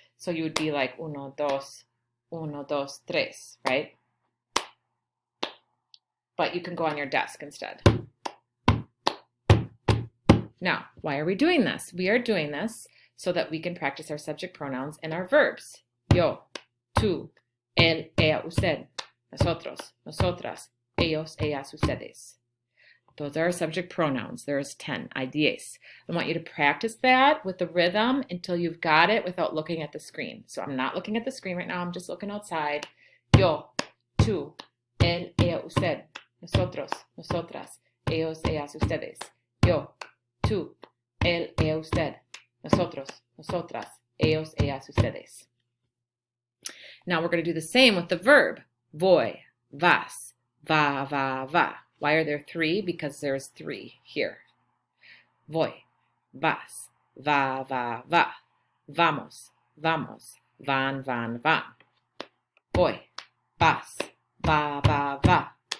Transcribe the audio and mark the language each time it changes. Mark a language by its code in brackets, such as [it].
[en] So you would be like [es] uno, dos, tres, [en] right? But you can go on your desk instead. Now, why are we doing this? We are doing this so that we can practice our subject pronouns and our verbs. [es] Yo, tú, él, ella, usted, nosotros, nosotras, ellos, ellas, ustedes. [en] Those are our subject pronouns. There's 10, [es] hay 10. [en] I want you to practice that with the rhythm until you've got it without looking at the screen. So I'm not looking at the screen right now. I'm just looking outside. [es] Yo, tú, él, ella, usted. Nosotros, nosotras, ellos, ellas, ustedes. Yo, tú, él, ella, usted. Nosotros, nosotras, ellos, ellas, ustedes. [en] Now we're going to do the same with the verb. [es] Voy, vas, va, va, va. [en] Why are there 3? Because there's 3 here. [es] Voy, vas, va, va, va. Vamos, vamos, van, van, van. Voy, vas, va, va, va.